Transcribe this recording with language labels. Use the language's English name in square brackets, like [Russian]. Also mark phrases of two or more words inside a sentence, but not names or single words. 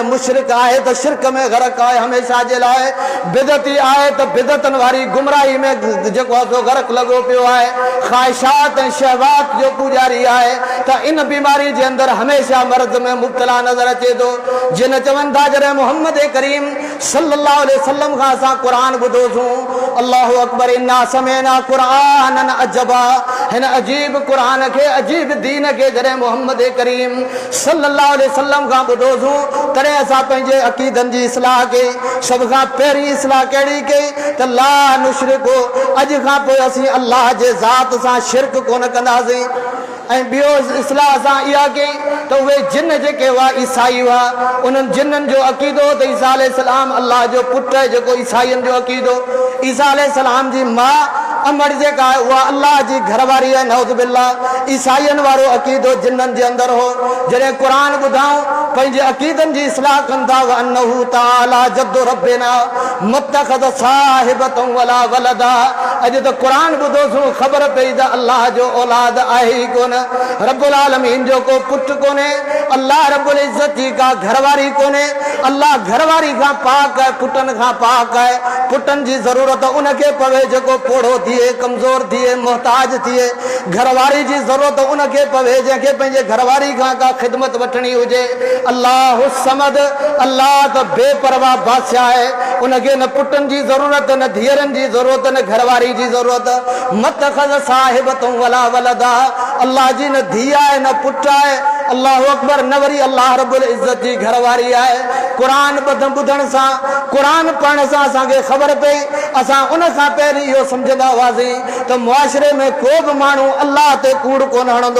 [Sindhi] मुशरिक आहे त शिरक में ग़रक़ आहे हमेशह जे लाइ, बिदती आहे त बिदतनि वारी गुमराही में जेको आहे सो ग़रक़ लॻो पियो आहे, ख़्वाहिशात ऐं शहवात जो पुजारी आहे, त इन बीमारी जे अंदरि हमेशह मर्ज़ में मुब्तला नज़र अचे थो। जिन चवनि था जॾहिं मोहम्मद करीम [Arabic] صلى الله عليه وسلم [Sindhi] खां असां क़ुरान ॿुधोसीं, [Arabic] الله أكبر، إنا سمعنا قرآنا عجبا, [Sindhi] हिन अजीब क़ुरान खे, अजीब दीन खे जॾहिं मोहम्मद करीम [Arabic] صلى الله عليه وسلم [Sindhi] खां ॿुधोसीं, तॾहिं असां पंहिंजे अक़ीदनि जी इस्लाह कई। सभ खां पहिरीं इस्लाह कहिड़ी कई त [Arabic] لا نشرك, [Sindhi] अॼु खां पोइ असीं अल्लाह जे ज़ात सां शिरक कोन कंदासीं। ऐं ॿियो इस्लाह असां इहा कई त उहे जिन जेके हुआ ईसाई हुआ, उन्हनि जिन्हनि जो अक़ीदो त ईसा अलैहिस्सलाम अल्लाह जो पुटु आहे, जेको ईसाईनि जो अक़ीदो, ईसा अलैहिस्सलाम जी माउ अमर जेका आहे उहा अल्लाह जी घरवारी आहे, [Arabic] نعوذ بالله. [Sindhi] ईसाईनि वारो अक़ीदो जिन्हनि जे अंदरि हो। जॾहिं क़ुरान ॿुधाऊं, पंहिंजे अक़ीदनि जी इस्लाह कंदा, [Arabic] وأنه تعالى جد ربنا ما اتخذ صاحبة ولا ولدا. [Sindhi] अॼु त क़ुरान ॿुधोसीं, ख़बर पई त अल्लाह जो औलाद आहे ई कोन, [Arabic] رب العالمين [Sindhi] जो को पुटु कोन्हे, अल्लाह [Arabic] رب العزة [Sindhi] जी का घरवारी कोन्हे। अल्लाह घरवारी खां पाक आहे, पुटनि खां पाक आहे। पुटनि जी ज़रूरत उनखे पवे जेको पोड़ो थिए, कमज़ोर थिए, मोहताज थिए। घरवारी जी ज़रूरत उनखे पवे जंहिंखे पंहिंजे घरवारी खां का ख़िदमत वठणी हुजे। [Arabic] الله صمد, [Sindhi] अल्लाह त बेपरवाह बादशाह आहे, उनखे न पुटनि जी ज़रूरत, न धीअरनि जी ज़रूरत, न घरवारी जी ज़रूरत। [Arabic] ما اتخذ صاحبة ولا ولدا, [Sindhi] अल्लाह जी न धीउ आहे न पुटु आहे। [Arabic] الله أكبر. [Sindhi] न वरी अल्लाह [Arabic] رب العزة [Sindhi] जी घरवारी आहे। क़ुरान ॿुधण सां, क़ुरान पढ़ण सां असांखे ख़बर पई, असां उन खां पहिरीं इहो सम्झंदा हुआसीं त मुआशिरे में को बि माण्हू अल्लाह ते कूड़ कोन हणंदो।